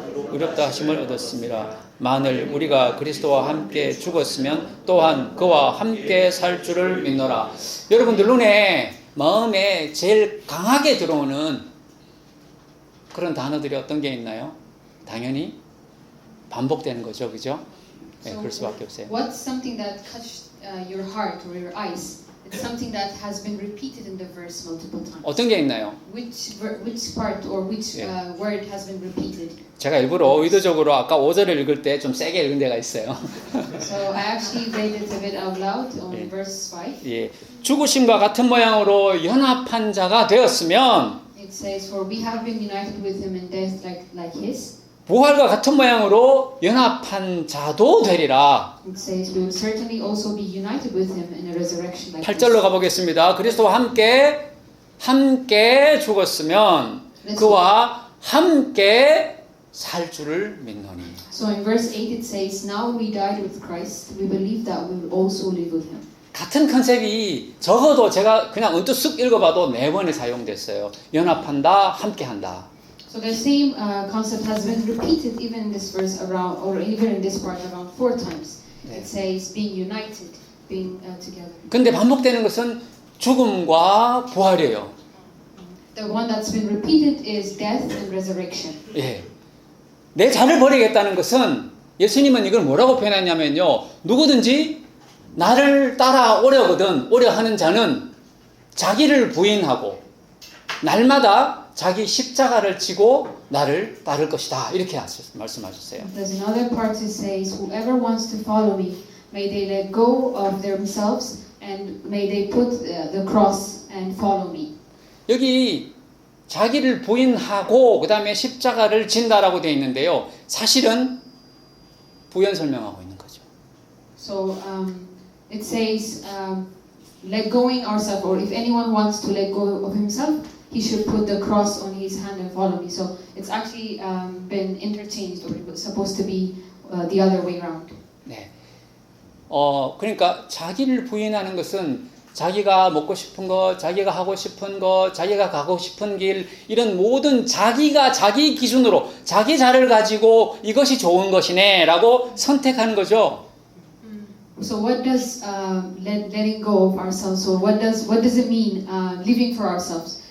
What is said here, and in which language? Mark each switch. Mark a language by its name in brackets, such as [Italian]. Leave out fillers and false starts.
[Korean] 의롭다 하심을 얻었습니다. 만일 우리가 그리스도와 함께 죽었으면 또한 그와 함께 살 줄을 믿노라. 여러분들 눈에 마음에 제일 강하게 들어오는 그런 단어들이 어떤 게 있나요? 당연히 반복되는 거죠, 그죠? 네, 그럴 수밖에 없어요. [English] What's something that touched your heart or your eyes? It's something that has been repeated in the verse multiple times. [Korean] 어떤 게 있나요? [English] Which part or which word has been repeated? [Korean] 제가 일부러 의도적으로 아까 5절을 읽을 때 좀 세게 읽은 데가 있어요. [English] So I actually read it a bit out loud on verse 5. [Korean] 예, 죽으심과 같은 모양으로 연합한 자가 되었으면 [English] It says, "For we have been united with him in death like his." [Korean] 부활과 같은 모양으로 연합한 자도 되리라. [English] It says, "We will certainly also be united with him in a resurrection like [Korean] 8절로 [English] his." [Korean] 가보겠습니다. 그리스도와 함께 죽었으면 그와 함께 살 줄을 믿노니. [English] So in verse 8 it says, "Now we died with Christ, we believe that we will also live with him." [Korean] 같은 컨셉이 적어도 제가 그냥 언뜻 쓱 읽어봐도 4번이 사용됐어요. 연합한다, 함께한다. [English] So the same concept has been repeated even in this verse around, or even in this part around 4 times. [Korean] 네. [English] It says being united, being together. [Korean] 근데 반복되는 것은 죽음과 부활이에요. [English] The one that's been repeated is death and resurrection. [Korean] 예. 내 자를 버리겠다는 것은 예수님은 이걸 뭐라고 표현했냐면요. 누구든지 나를 따라오려거든 오려 하는 자는 자기를 부인하고 날마다 자기 십자가를 지고 나를 따를 것이다. 이렇게 말씀하셨어요. [English] There's another part that says, "Whoever wants to follow me, may they let go of themselves and may they put the cross and follow me." [Korean] 여기 자기를 부인하고 그 다음에 십자가를 진다라고 되어 있는데요. 사실은 부연 설명하고 있는 거죠. [English] So it says, let going ourselves, or if anyone wants to let go of himself, he should put the cross on his hand and follow me. So it's actually been interchanged, or it was supposed to be the other way around. [Korean] 네. 그러니까 자기를 부인하는 것은 자기가 먹고 싶은 것, 자기가 하고 싶은 것, 자기가 가고 싶은 길, 이런 모든 자기가 자기 기준으로 자기 자를 가지고 이것이 좋은 것이네 라고 선택하는 거죠. [English] So what does letting go of ourselves, or what does it mean living for ourselves?